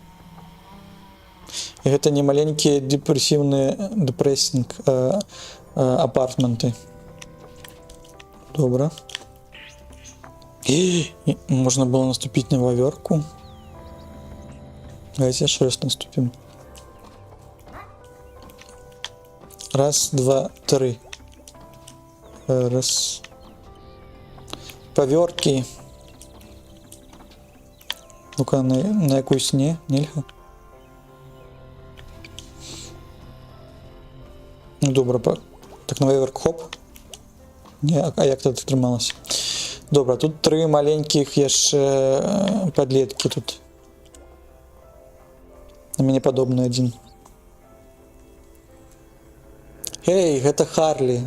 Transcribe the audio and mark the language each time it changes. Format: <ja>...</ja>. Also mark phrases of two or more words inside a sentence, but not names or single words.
<be>І гэта не маленькія</be> <en>depressing apartments.</en> <be>Добра. І можна было наступіць на вавёрку. Давайте яшчэ раз наступім. Раз, два, три. Раз. Павёркі. Ну-ка, на якусь не, нельга. Ну, добра, так на ваверк хоп. Не, а як тут атрымалася? Добра, тут три маленькіх яшчэ падлеткі тут. На мяне падобны адзін. Эй, гэта Харлі.</be>